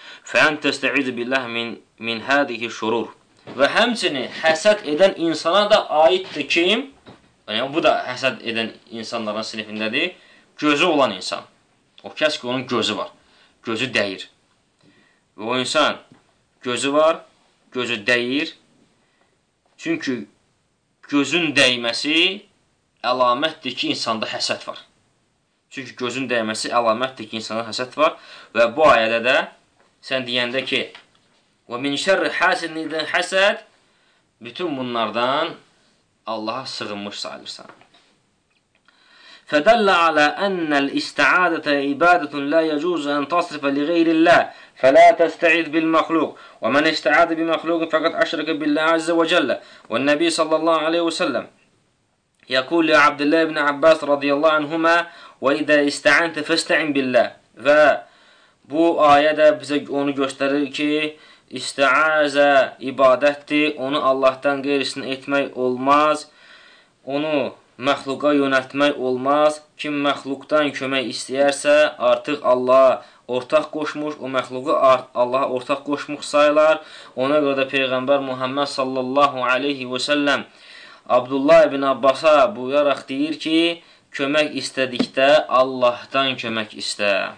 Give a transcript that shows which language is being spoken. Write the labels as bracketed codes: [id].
[ar] فأن تستعيذ بالله من هذه الشرور. [az] Ve hemsini hasat eden insana da aitti kim? Yani bu da hasat eden insanların sınıfındadır. Gözü olan insan. O kəs ki, onun gözü var. Gözü dəyir. Ve o insan gözü var, gözü dəyir. Çünkü gözün dəyməsi əlamətdir ki, insanda hasat var. Çünkü gözün dəyməsi əlamətdir ki, insanda hasat var. Ve bu ayədə də sən deyəndə ki, [ar] وَمِنْ شَرِّ حَاسِدٍ اِذَا حَسَدَ [az] Bütün bunlardan Allah'a sığınmış sayılırsan. [ar] فَدَلَّ عَلَى أَنَّ الْاِسْتَعَادَةَ اِبَادَةٌ لَا يَجُوزُ أَنْ تَصْرِفَ لِغَيْرِ اللّٰهِ فَلَا تَسْتَعِذْ بِالْمَخْلُوقِ وَمَنْ اِسْتَعَادَ بِالْمَخْلُوقِ فَقَدْ أَشْرَكَ بِاللّٰهِ عَزَّ وَجَلَّ وَالنَّبِي صَلَّى اللّٰهُ عَلَيْهِ وَسَلَّمْ يَقُولُ لِعَبْدِ اللّٰهِ بْنِ عَبَّاسِ رَضِيَ اللّٰهُ عَنْهُمَا وَإِذَا اِسْتَعَنْتَ فَاسْتَعِنْ بِاللّٰهِ [az] Ve bu ayədə bize onu gösterir ki, İstiazə ibadətdir, onu Allahdan qeyrisini etmək olmaz, onu məxluqa yönətmək olmaz. Kim məxluqdan kömək istəyərsə, artıq Allaha ortaq qoşmuş, o məxluqu Allaha ortaq qoşmuş sayılar. Ona görə də Peyğəmbər Muhammed sallallahu aleyhi ve sellem Abdullah ibn Abbas'a buyuraraq deyir ki, kömək istədikdə Allahdan kömək istə.